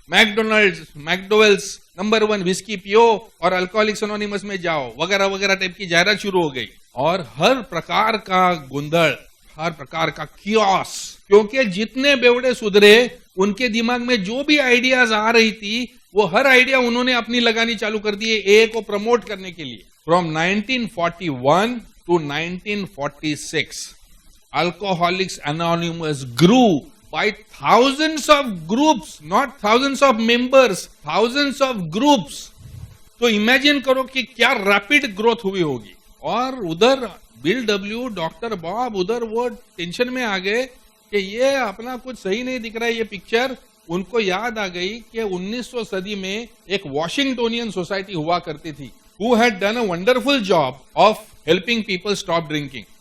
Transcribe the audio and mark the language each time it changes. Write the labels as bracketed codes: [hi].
[hi] मैकडोवेल्स number 1 whisky पियो और alcoholics anonymous में जाओ, वगैरह वगैरह टाइप की जाहिरात शुरू हो गई. और हर प्रकार का गुंदड़, हर प्रकार का कियोस, क्योंकि जितने बेवड़े सुधरे उनके दिमाग में जो भी आइडियाज आ रही थी वो हर आइडिया उन्होंने अपनी लगानी चालू कर दी ए को प्रमोट करने के लिए. [en] From 1941 to 1946 Alcoholics Anonymous grew by thousands of groups, not thousands of members, thousands of groups. [hi] तो इमेजिन करो कि क्या रैपिड ग्रोथ हुई होगी. और उधर बिल डब्ल्यू, डॉक्टर बॉब उधर वो टेंशन में आ गए कि ये अपना कुछ सही नहीं दिख रहा है ये पिक्चर. उनको याद आ गई कि 1900 सदी में एक वॉशिंगटोनियन सोसाइटी हुआ करती थी [en] who had done a wonderful job of helping people stop drinking.